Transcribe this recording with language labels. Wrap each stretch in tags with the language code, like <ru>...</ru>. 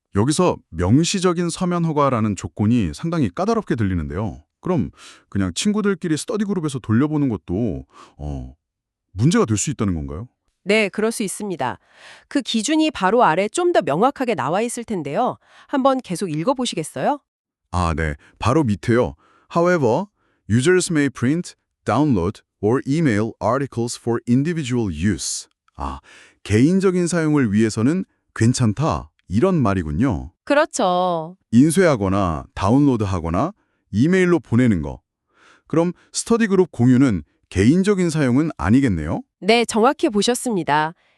<ko>여기서 명시적인 서면 허가라는 조건이 상당히 까다롭게 들리는데요. 그럼 그냥 친구들끼리 스터디 그룹에서 돌려보는 것도 문제가 될 수 있다는 건가요? 네, 그럴 수 있습니다. 그 기준이 바로 아래 좀 더 명확하게 나와 있을 텐데요. 한번 계속 읽어보시겠어요? 아, 네. 바로 밑에요.</ko> <en>However, users may print, download, or email articles for individual use.</en> <ko>아, 개인적인 사용을 위해서는 괜찮다. 이런 말이군요. 그렇죠. 인쇄하거나 다운로드하거나 이메일로 보내는 거. 그럼 스터디 그룹 공유는 개인적인 사용은 아니겠네요? 네, 정확히 보셨습니다.</ko>